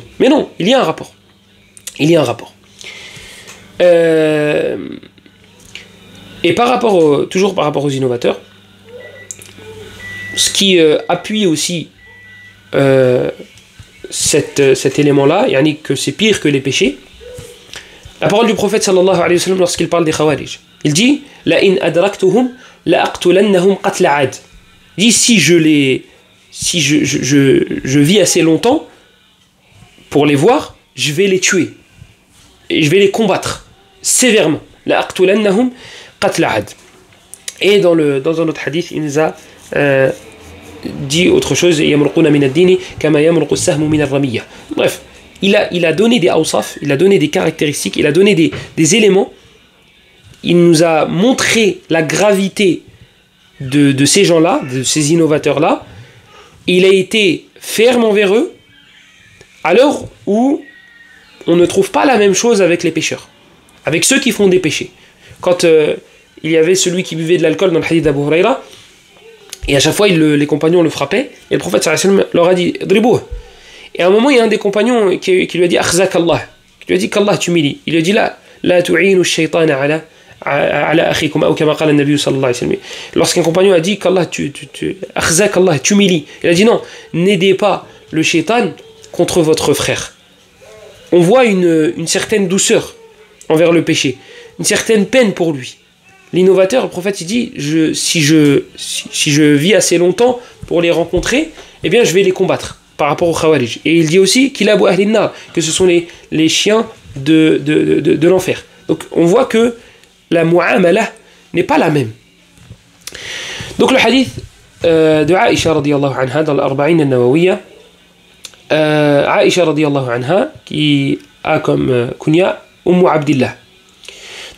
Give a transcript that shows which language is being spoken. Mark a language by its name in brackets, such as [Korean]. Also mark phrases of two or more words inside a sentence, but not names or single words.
[French] Mais non, il y a un rapport. Et toujours par rapport aux innovateurs, ce qui appuie aussi cet élément-là, yani que c'est pire que les péchés, la parole du prophète [Arabic] صلى الله عليه وسلم [French] lorsqu'il parle des Khawarij. Il dit « [Arabic] لئن أدركتهم لأقتلنهم قتل عاد [French] » Il dit si je vis assez longtemps pour les voir, je vais les tuer. Et je vais les combattre sévèrement. [Arabic] لأقتلنهم قتل عاد. [French] Et dans un autre hadith, il nous a dit autre chose, [Arabic] يمرقون من الدين كما يمرق السهم من الرمية. [French] Bref, il a donné des awsaf, il a donné des caractéristiques, il a donné des éléments. Il nous a montré la gravité de ces gens-là, de ces innovateurs-là. Il a été ferme envers eux à l'heure où on ne trouve pas la même chose avec les pécheurs, avec ceux qui font des péchés. Quand il y avait celui qui buvait de l'alcool dans le hadith d'Abu Huraira, et à chaque fois les compagnons le frappaient, et le prophète [Arabic] صلى الله عليه وسلم [French] leur a dit « Dribouh ». Et à un moment, il y a un des compagnons qui lui a dit « [Arabic] أخزاك الله [French] », qui lui a dit qu'Allah t'humilie. Il lui a dit « [Arabic] لا تعينوا الشيطان على أخيكم » ou كما قال النبي صلى الله عليه وسلم. [French] Lorsqu'un compagnon a dit qu'Allah [Arabic] أخزاك الله [French] t'humilie, il a dit « Non, n'aidez pas le shaytan contre votre frère ». On voit une certaine douceur envers le péché, une certaine peine pour lui. L'innovateur, le prophète, il dit si je vis assez longtemps pour les rencontrer, eh bien je vais les combattre par rapport aux Khawarij. Et il dit aussi qu'il [Arabic] أبو أهل النار, [French] que ce sont les chiens de l'enfer. Donc on voit que la mu'amala n'est pas la même. Donc le hadith de Aïcha [Arabic] رضي الله عنها [French] dans l'Arba'in an-Nawawiyya, Aïcha [Arabic] رضي الله عنها [French] qui a comme kunya Ummu Abdillah.